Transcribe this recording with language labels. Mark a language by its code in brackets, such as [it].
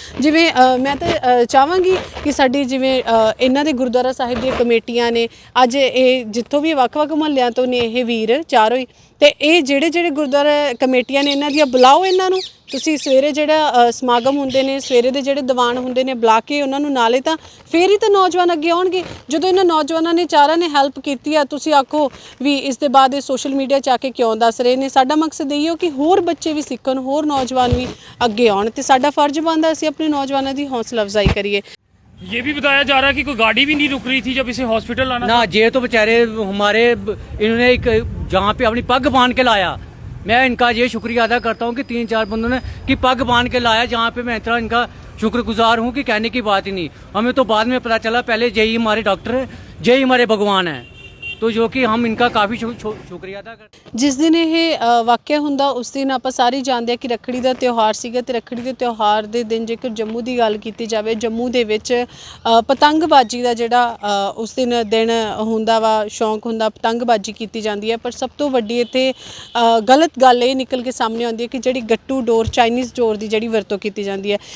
[pa] ਜਿਵੇਂ ਮੈਂ ਤਾਂ ਚਾਹਾਂਗੀ ਕਿ ਸਾਡੀ ਜਿਵੇਂ ਇਹਨਾਂ ਦੇ ਗੁਰਦੁਆਰਾ ਸਾਹਿਬ ਦੀਆਂ ਕਮੇਟੀਆਂ ਨੇ, ਅੱਜ ਇਹ ਜਿੱਥੋਂ ਵੀ ਵੱਖ-ਵੱਖ ਮੁਹੱਲਿਆਂ ਤੋਂ ਨੇ ਇਹ ਵੀਰ ਚਾਰੋਂ ਹੀ, ਤੇ ਇਹ ਜਿਹੜੇ ਗੁਰਦੁਆਰਾ ਕਮੇਟੀਆਂ ਨੇ ਇਹਨਾਂ ਦੀਆਂ ਬੁਲਾਓ, ਇਹਨਾਂ ਨੂੰ ਤੁਸੀਂ ਸਵੇਰੇ ਜਿਹੜਾ ਸਮਾਗਮ ਹੁੰਦੇ ਨੇ, ਸਵੇਰੇ ਦੇ ਜਿਹੜੇ ਦੀਵਾਨ ਹੁੰਦੇ ਨੇ, ਬੁਲਾ ਕੇ ਉਹਨਾਂ ਨੂੰ, ਨਾਲੇ ਤਾਂ ਫੇਰ ਹੀ ਤਾਂ ਨੌਜਵਾਨ ਅੱਗੇ ਆਉਣਗੇ। ਜਦੋਂ ਇਹਨਾਂ ਨੌਜਵਾਨਾਂ ਨੇ ਚਾਰਾਂ ਨੇ ਹੈਲਪ ਕੀਤੀ ਆ, ਤੁਸੀਂ ਆਖੋ ਵੀ ਇਸ ਦੇ ਬਾਅਦ ਇਹ ਸੋਸ਼ਲ ਮੀਡੀਆ 'ਚ ਆ ਕੇ ਕਿਉਂ ਦੱਸ ਰਹੇ ਨੇ। ਸਾਡਾ ਮਕਸਦ ਇਹ ਹੋ ਕਿ ਹੋਰ ਬੱਚੇ ਵੀ ਸਿੱਖਣ, ਹੋਰ ਨੌਜਵਾਨ ਵੀ ਅੱਗੇ ਆਉਣ, ਤੇ ਸਾਡਾ ਫਰਜ਼ ਬਣਦਾ ਅਸੀਂ ਆਪਣੇ ਨੌਜਵਾਨਾਂ ਦੀ ਹੌਸਲਾ ਅਫਜ਼ਾਈ ਕਰੀਏ। [hi] ये भी बताया जा रहा है कि कोई गाड़ी भी नहीं रुक रही थी जब इसे हॉस्पिटल लाना ना। ये तो बेचारे हमारे इन्होंने एक जहाँ पे अपनी पग बांध के लाया। मैं इनका ये शुक्रिया अदा करता हूँ कि 3-4 बंदों ने कि पग बांध के लाया, जहाँ पे मैं इतना इनका शुक्रगुजार हूँ कि कहने की बात ही नहीं। हमें तो बाद में पता चला, पहले यही हमारे डॉक्टर है, यही हमारे भगवान है, तो जो कि हम इनका काफ़ी शुक्रिया अदा करते हैं। [pa] ਜਿਸ ਦਿਨ ਇਹ ਵਾਕਿਆ ਹੁੰਦਾ ਉਸ ਦਿਨ ਆਪਾਂ ਸਾਰੇ ਜਾਣਦੇ ਆ ਕਿ ਰੱਖੜੀ ਦਾ ਤਿਉਹਾਰ ਸੀਗਾ, ਤੇ ਰੱਖੜੀ ਦੇ ਤਿਉਹਾਰ ਦੇ ਦਿਨ ਜੇਕਰ ਜੰਮੂ ਦੀ ਗੱਲ ਕੀਤੀ ਜਾਵੇ, ਜੰਮੂ ਦੇ ਵਿੱਚ ਪਤੰਗਬਾਜ਼ੀ ਦਾ ਜਿਹੜਾ ਉਸ ਦਿਨ ਹੁੰਦਾ ਵਾ, ਸ਼ੌਂਕ ਹੁੰਦਾ, ਪਤੰਗਬਾਜ਼ੀ ਕੀਤੀ ਜਾਂਦੀ ਹੈ। ਪਰ ਸਭ ਤੋਂ ਵੱਡੀ ਇੱਥੇ ਗਲਤ ਗੱਲ ਇਹ ਨਿਕਲ ਕੇ ਸਾਹਮਣੇ ਆਉਂਦੀ ਹੈ ਕਿ ਜਿਹੜੀ ਗੱਟੂ ਡੋਰ, ਚਾਈਨੀਜ਼ ਡੋਰ ਦੀ ਜਿਹੜੀ ਵਰਤੋਂ ਕੀਤੀ ਜਾਂਦੀ ਹੈ।